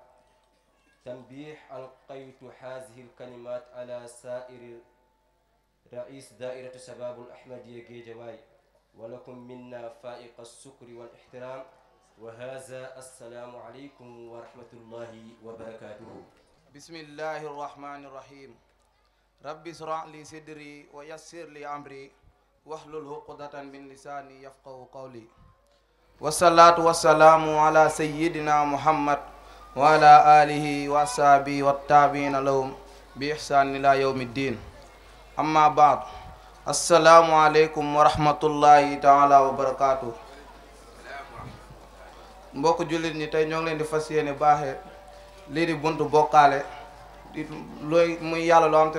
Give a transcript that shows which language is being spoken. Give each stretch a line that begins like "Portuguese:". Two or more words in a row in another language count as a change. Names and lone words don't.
Arabic: تنبيه ألقيت هذه الكلمات على سائر رئيس دائرة شباب الأحمدية جيجواي، ولكم منا فائق الشكر والاحترام، وهذا السلام عليكم ورحمة الله وبركاته. بسم الله الرحمن الرحيم رب اشرح لي صدري ويسر لي أمري واحلل عقدة من لساني يفقهوا قولي والصلاة والسلام على سيدنا محمد وعلى آله وأصحابه والتابعين لهم بإحسان إلى يوم الدين أما بعد السلام عليكم ورحمة الله تعالى وبركاته
Wolof: mbokk jullit ñi tey ñoo ngi leen di fas yéene baaxee lii di buntu bokkaale di looy muy yàlla loo xam te